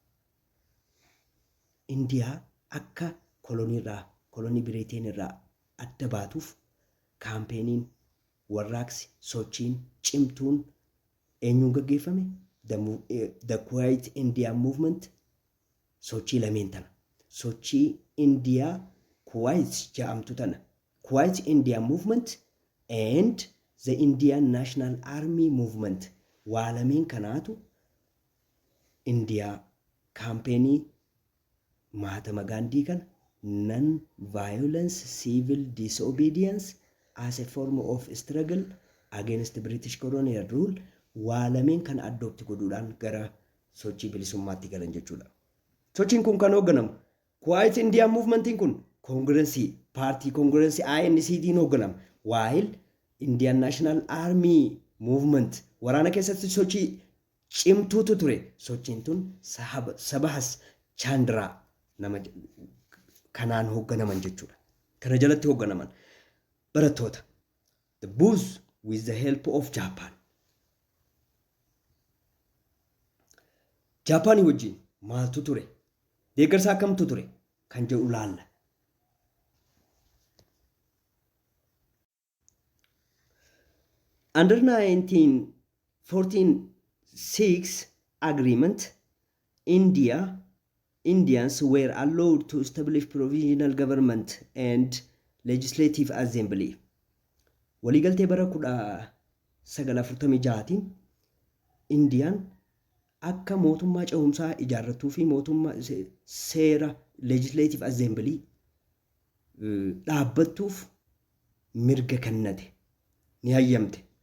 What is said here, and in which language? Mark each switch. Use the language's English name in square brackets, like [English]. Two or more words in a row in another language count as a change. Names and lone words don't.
[Oromo] India akka kolonii Biriteen irraa adda baatuuf kaampeenin warraaqsi sochiin cimtuun eenyuun gaggeeffame? The Quiet India movement sochii lameen tana. Sochii India Quiet jedhamtu tana. [English] Quiet India movement and the Indian National Army movement. [Oromo] Waa lameen kanaatu India kaampeenii Mahatma Gandhi kana [English] non-violence civil disobedience as a form of struggle against British colonial rule [Oromo] waa lameen kan adopt godhuudhaan gara sochii bilisummaatti galan jechuudha. Sochiin kun kan hoogganamu Quiet India movementiin kun Congressii paartii Congressii INCtiin hoogganama. While Indian National Army movement waraana keessatti sochii cimtuutu ture. Sochiin tun Subhas Chandra nama kanaan hoogganaman jechuudha. Kana jalatti hoogganaman barattoota. [English] The Boers with the help of Japan. [Oromo] Japaanii wajjin maaltu ture? Deeggarsa akkamtu ture? Kan jedhu laalla. [English] Under 1946 agreement, Indians were allowed to establish provisional government and legislative assembly. [Oromo] Waliigaltee bara 1946tiin Indiyaan akka mootummaa ce'umsaa ijaarratuu fi mootummaa seera [English] legislative assembly [Oromo] dhaabbattuuf mirga kennate ni hayyamte.